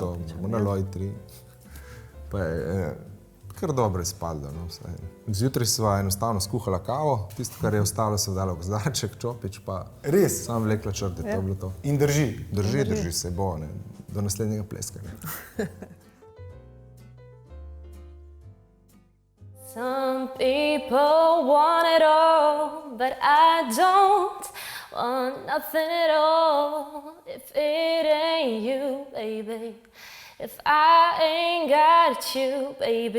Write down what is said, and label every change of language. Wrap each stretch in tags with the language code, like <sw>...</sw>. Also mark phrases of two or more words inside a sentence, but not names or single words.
<sl>čopičem. Na lojtri. Pa je kar dobro izpadlo. No, zjutraj sva enostavno skuhala kavo, tisto, kar je ostalo, se dala v gozdarček, čopič pa Res? Sam vlekla črte, to je bilo to. In drži? Drži se bo, ne. Do naslednjega pleskanja.</sl> <en>Some people want it all, but I don't want nothing at all if it ain't you, baby. If I ain't got you, baby.</en>